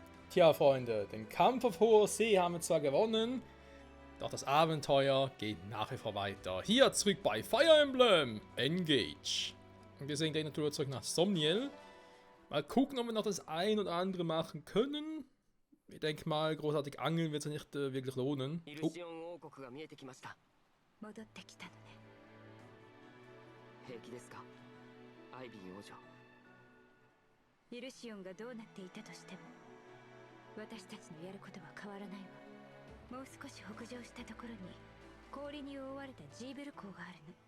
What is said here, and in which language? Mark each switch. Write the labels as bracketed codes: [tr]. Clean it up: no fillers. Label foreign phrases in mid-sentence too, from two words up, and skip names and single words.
[de] Tja, Freunde, den Kampf auf hoher See haben wir zwar gewonnen, doch das Abenteuer geht nach wie vor weiter. Hier zurück bei Fire Emblem Engage. Und wir sehen gleich natürlich zurück nach Somniel. Mal gucken, ob wir noch das ein oder andere machen können. Ich denke mal, großartig angeln wird es nicht wirklich lohnen. Oh. [ja] 戻ってきたのね。平気ですか、アイビー王女。イルシオンがどうなっていたとしても、私たちのやることは変わらないわ。もう少し北上したところに氷に覆われたジーブル港があるの。